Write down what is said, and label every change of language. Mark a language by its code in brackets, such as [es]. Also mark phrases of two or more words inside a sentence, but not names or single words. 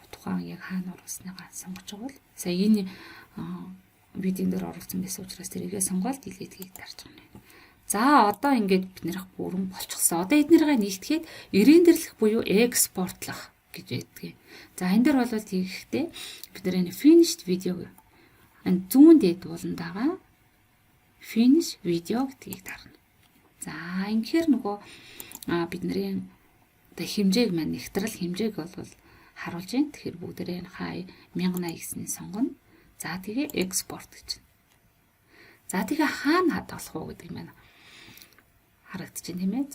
[mn] Тухайн яг хаана оруулсныгаа сонгож байгаа бол сая энэ видеон дээр оруулсан байсан учраас тэрийгээ сонгоод delete хийх дарж байгаа юм. За одоо ингээд бид нэр бүрэн болчихсон. Одоо эднэрийг нэгтгэхэд рендерлэх буюу экспортлох гэж байдгийг. За энэ дээр бол тэгэхдээ бид нэр энэ [en] finished video [mn] энэ зүүн дээд ууланд байгаа [en] finish video [mn] гэдгийг дарна. За ингэхээр нөгөө бидний одоо хэмжээг маань нэгтрэл хэмжээг бол харуулж байна. Тэгэхээр бүгдээрээ хай 1080-ийг сонгоно. За тэгээ export гэж. За тэгээ хаана хадгалах уу гэдэг маань харагдчихэв тийм ээ.